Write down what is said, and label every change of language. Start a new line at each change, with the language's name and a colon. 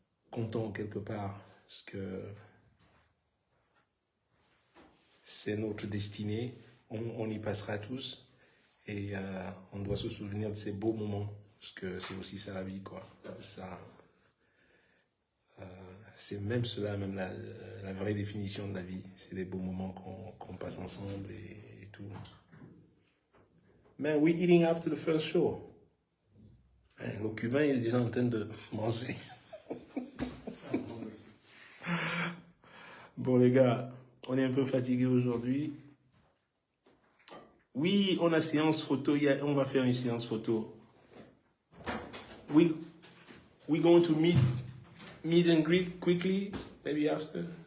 French: content quelque part, parce que c'est notre destinée, on y passera tous, et on doit se souvenir de ces beaux moments, parce que c'est aussi ça la vie, quoi. Ça, c'est même cela, même la vraie définition de la vie, c'est les beaux moments qu'on passe ensemble et tout.
English: Man, we eating after the first show.
French: Le Cubain, il est déjà en train de manger. Bon, les gars, on est un peu fatigués aujourd'hui. Oui, on a séance photo. On va faire une séance photo.
English: We going to meet and greet quickly, maybe after.